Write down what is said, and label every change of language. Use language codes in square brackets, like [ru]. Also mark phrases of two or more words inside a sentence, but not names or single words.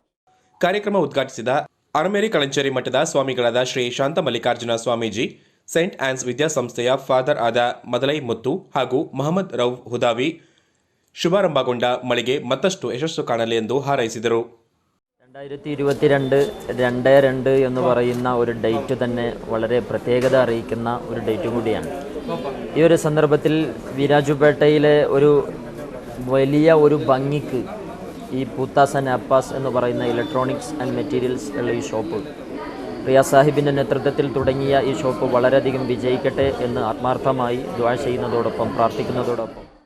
[kn] ಕಾರ್ಯಕ್ರಮ ಉದ್ಘಾಟಿಸಿದ ಅರಮೇರಿ ಕಳಂಚೇರಿ ಮಠದ ಸ್ವಾಮಿಗಳಾದ ಶ್ರೀ ಶಾಂತ ಮಲ್ಲಿಕಾರ್ಜುನ ಸ್ವಾಮೀಜಿ, ಸೈಂಟ್ ಆನ್ಸ್ ವಿದ್ಯಾಸಂಸ್ಥೆಯ ಫಾದರ್ ಆದ ಮದಲೈ ಮುತ್ತು ಹಾಗೂ ಮಹಮ್ಮದ್ ರೌಫ್ ಹುದಾವಿ ಶುಭಾರಂಭಗೊಂಡ ಮಳಿಗೆ ಮತ್ತಷ್ಟು ಯಶಸ್ಸು ಕಾಣಲಿ ಎಂದು ಹಾರೈಸಿದರು. [ml] 2022 എന്ന് പറയുന്ന ഒരു ഡേറ്റ് തന്നെ വളരെ പ്രത്യേകത അറിയിക്കുന്ന ഒരു ഡേറ്റ് കൂടിയാണ്. ഈ ഒരു സന്ദർഭത്തിൽ വിരാജുപേട്ടയിലെ ഒരു വലിയ ഒരു ഭംഗിക്ക് ഈ പൂത്താസ് ആൻഡ് അപ്പാസ് എന്ന് പറയുന്ന [en] electronics and materials [ml] ഉള്ള ഈ ഷോപ്പ്, റിയാസ് സാഹിബിൻ്റെ നേതൃത്വത്തിൽ തുടങ്ങിയ ഈ ഷോപ്പ് വളരെയധികം വിജയിക്കട്ടെ എന്ന് ആത്മാർത്ഥമായി ദുആ ചെയ്യുന്നതോടൊപ്പം പ്രാർത്ഥിക്കുന്നതോടൊപ്പം